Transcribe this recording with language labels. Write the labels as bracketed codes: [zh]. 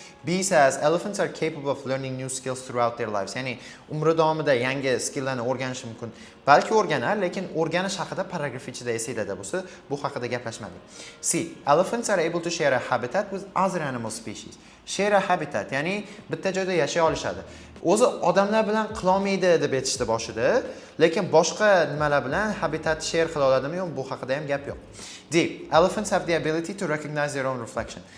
[en] B says elephants are capable of learning new skills throughout their lives. [uz] Ya'ni umri davomida yangi skilllarni o'rganishi mumkin. Balki o'rganar, lekin o'rganish haqida paragraf ichida esinglarda bo'lsa, bu haqida gaplashmadik. C. [en] Elephants are able to share a habitat with other animal species. Share a habitat, [uz] ya'ni bitta joyda yashay olishadi. O'zi odamlar bilan qila olmaydi deb aytishdi boshida, lekin boshqa nimalar bilan habitat share qila oladimi yo'q, bu haqida ham gap yo'q. D. [en] Elephants have the ability to recognize their own reflection.